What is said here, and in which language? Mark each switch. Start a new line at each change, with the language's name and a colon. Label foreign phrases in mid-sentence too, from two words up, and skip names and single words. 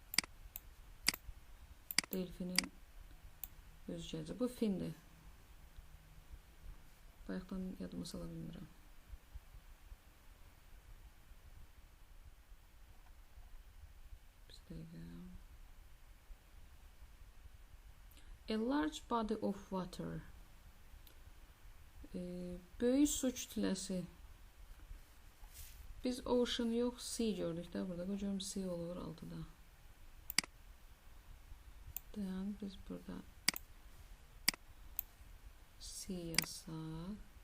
Azerbaijani: Delfinin üzgəci. Bu findir. Bayaqdan yadıma sala bilmirəm. Bir dəqiqə.
English: A large body of water.
Azerbaijani: Böyük su kütləsi. Biz ocean yox, sea gördük də burada. Qoyacağım sea olur altıda. Dayan, biz burada sea yazsaq.